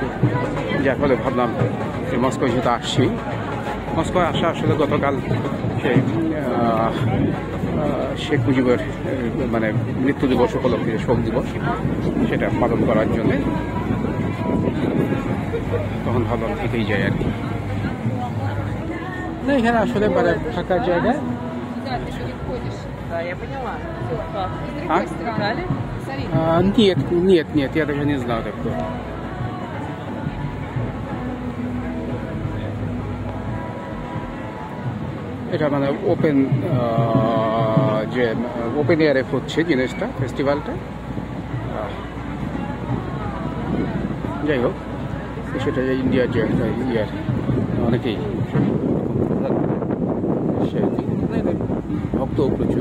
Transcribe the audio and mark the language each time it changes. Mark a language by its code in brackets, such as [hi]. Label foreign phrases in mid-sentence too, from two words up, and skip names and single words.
[bn] যার ফলে ভাবলাম যে মস্কো যেহেতু আসছি, মস্কো আসা আসলে গতকাল সেই শেখ মুজিবের মানে মৃত্যু দিবস উপলক্ষে, শোক দিবস, সেটা পালন করার জন্যে তখন ভাবলাম থেকেই যায় আর কি। না এখানে আসলে মানে থাকার জায়গায় [ru] нет, я даже не знал такого. [bn] এটা মানে [en] open air [bn] হচ্ছে জিনিসটা, ফেস্টিভ্যালটা। যাই হোক, সেটা ইন্ডিয়ার যে ইয়ার অনেকেই ভক্ত প্রচুর।